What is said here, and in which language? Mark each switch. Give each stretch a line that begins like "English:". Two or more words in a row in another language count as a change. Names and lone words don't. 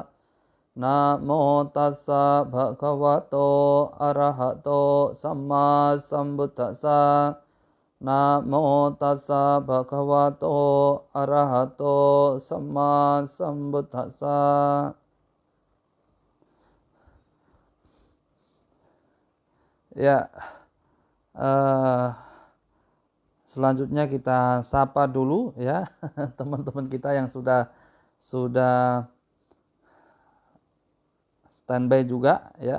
Pali: Namo tassa bhagavato arahato sama sambuddhassa. Namo tassa bhagavato arahato sama sambuddhassa.
Indonesian: Ya, selanjutnya kita sapa dulu ya teman-teman kita yang sudah standby juga ya.